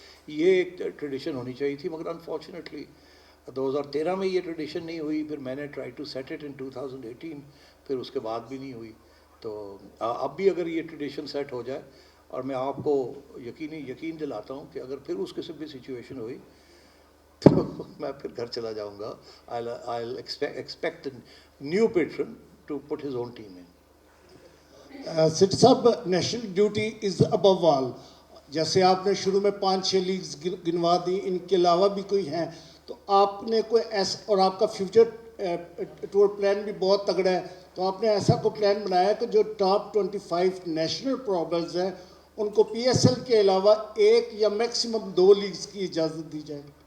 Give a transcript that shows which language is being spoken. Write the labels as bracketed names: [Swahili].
[Urdu] یہ ایک ٹریڈیشن ہونی چاہیے تھی, مگر انفارچونیٹلی 2013 میں یہ ٹریڈیشن نہیں ہوئی. پھر میں نے [English] try to set it in [Urdu] 2018, پھر اس کے بعد بھی نہیں ہوئی. تو اب بھی اگر یہ ٹریڈیشن سیٹ ہو جائے, اور میں آپ کو یقین دلاتا ہوں کہ اگر پھر اس قسم کی سچویشن ہوئی تو میں پھر گھر چلا جاؤں گا. [English] I'll expect a new patron to put his own team in. [Urdu] Sethi صاحب, [English] National duty is above all. [Urdu] جیسے آپ نے شروع میں 5-6 لیگز گنوا دی, ان کے علاوہ بھی کوئی ہیں تو آپ نے کوئی ایسا, اور آپ کا فیوچر ٹور پلان بھی بہت تگڑا ہے, تو آپ نے ایسا کوئی پلان بنایا کہ جو ٹاپ 25 نیشنل پرابلمز ہیں ان کو PSL کے علاوہ 1 یا میکسیمم 2 لیگز کی اجازت دی جائے؟